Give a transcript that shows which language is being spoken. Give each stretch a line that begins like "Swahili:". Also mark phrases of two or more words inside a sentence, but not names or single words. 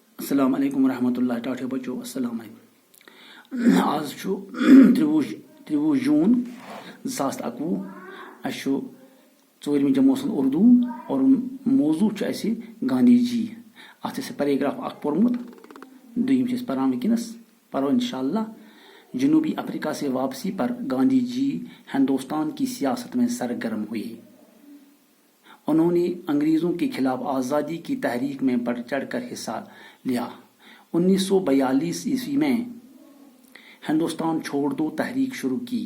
Arabic: السلام علیکم ورحمۃ اللہ
Kashmiri: ٹاٹھے بچو
Arabic: السلام علیکم.
Kashmiri: آز چھُ 23 جوٗن 2021. اَسہِ چھُ 4مہِ جمٲژ ہُنٛد اردوٗ اور موضوٗع چھُ اَسہِ گاندھی جی. اَتھ چھِ اَسہِ پیراگراف اکھ پوٚرمُت, دوٚیِم چھِ أسۍ پَران وٕنکٮ۪نَس, پَرو
Arabic: انشاء اللہ.
Urdu: جنوبی افریقہ سے واپسی پر گاندھی جی ہندوستان کی سیاست میں سرگرم ہوئے. انہوں نے انگریزوں کے خلاف آزادی کی تحریک میں بڑھ چڑھ کر حصہ لیا. 1942 میں ہندوستان چھوڑ دو تحریک شروع کی.